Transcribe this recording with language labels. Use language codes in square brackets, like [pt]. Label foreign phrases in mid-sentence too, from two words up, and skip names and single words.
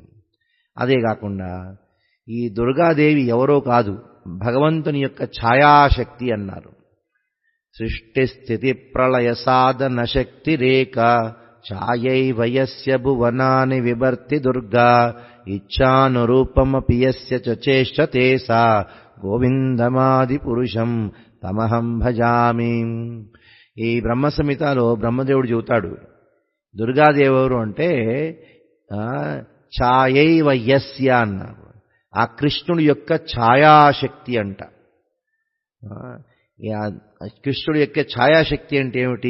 [te] అదే కాకుండా ఈ దుర్గాదేవి ఎవరో కాదు, భగవంతుని యొక్క ఛాయాశక్తి అన్నారు. [sa] సృష్టి స్థితి ప్రళయ సాధన శక్తి రేఖ ఛాయైవ యస్య భువనాని విభర్తి దుర్గా ఇచ్ఛానురూపమపి యస్య చ చేష్టతే సా గోవిందమాది పురుషం తమహం భజామి. [te] ఈ బ్రహ్మ సంహితలో బ్రహ్మదేవుడు చెబుతాడు దుర్గాదేవి ఎవరు అంటే [sa] ఛాయైవ యస్య [te] అన్నారు. ఆ కృష్ణుడి యొక్క ఛాయాశక్తి అంట. కృష్ణుడి యొక్క ఛాయాశక్తి అంటే ఏమిటి?